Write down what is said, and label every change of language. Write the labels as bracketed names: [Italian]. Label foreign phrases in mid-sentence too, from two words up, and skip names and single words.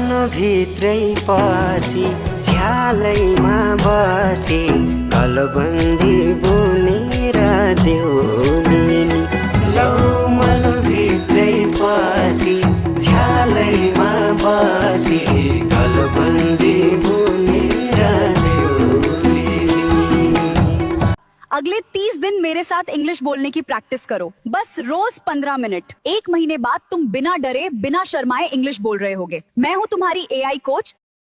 [Nepali] भित्रै पसी झ्यालैमा बसी गलबन्दी बुनेर देउलिनी लौ मन भित्रै पसी झ्यालैमा बसी गलबन्दी बुनेर देउलिनी। [Hindi] अगले 30 दिन मेरे साथ इंग्लिश बोलने की प्रैक्टिस करो, बस रोज 15 मिनट। 1 महीने बाद तुम बिना डरे बिना शर्माए इंग्लिश बोल रहे होगे। मैं हूँ तुम्हारी [English] AI coach